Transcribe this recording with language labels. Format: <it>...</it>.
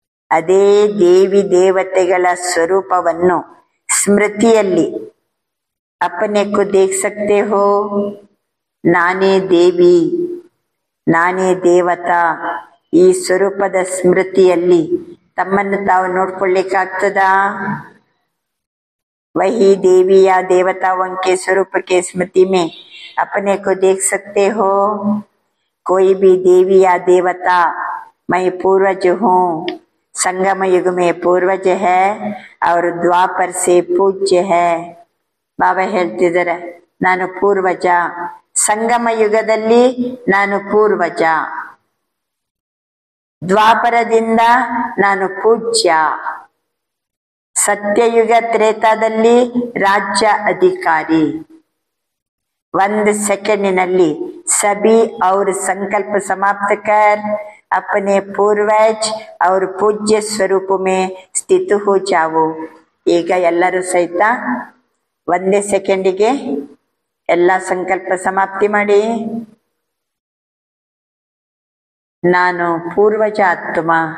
<kn>ಅದೇ ದೇವಿ ದೇವತೆಗಳ ಸ್ವರೂಪವನ್ನು ಸ್ಮೃತಿಯಲ್ಲಿ</kn> <hi>अपने को देख सकते हो.</hi> <kn>ನಾನೇ ದೇವಿ, ನಾನೇ ದೇವತಾ, ಈ ಸ್ವರೂಪದ ಸ್ಮೃತಿಯಲ್ಲಿ ತಮ್ಮನ್ನು ತಾವು ನೋಡ್ಕೊಳ್ಳಿಕ್ಕಾಗ್ತದಾ?</kn> <hi>वही देवी या देवताओं के स्वरूप के स्मृति में अपने को देख सकते हो. कोई भी देवी या देवता मैं पूर्वज हूँ, संगम युग में पूर्वज है और द्वापर से पूज्य है.</hi> <kn>ಬಾಬಾ ಹೇಳ್ತಿದ್ದಾರೆ ನಾನು ಪೂರ್ವಜ, ಸಂಗಮ ಯುಗದಲ್ಲಿ ನಾನು ಪೂರ್ವಜ, ದ್ವಾಪರದಿಂದ ನಾನು ಪೂಜ್ಯ, ಸತ್ಯಯುಗ ತ್ರೇತಾದಲ್ಲಿ ರಾಜ್ಯ ಅಧಿಕಾರಿ.</kn> <hi>1 ಸೆಕೆಂಡಿನಲ್ಲಿ सभी और संकल्प समाप्त कर अपने पूर्वज और पूज्य स्वरूप में स्थित हो जाओ.</hi> <kn>ಈಗ ಎಲ್ಲರೂ ಸಹಿತ 1 ಸೆಕೆಂಡಿಗೆ ಎಲ್ಲ ಸಂಕಲ್ಪ ಸಮಾಪ್ತಿ ಮಾಡಿ. ನಾನು ಪೂರ್ವಜ ಆತ್ಮ,</kn>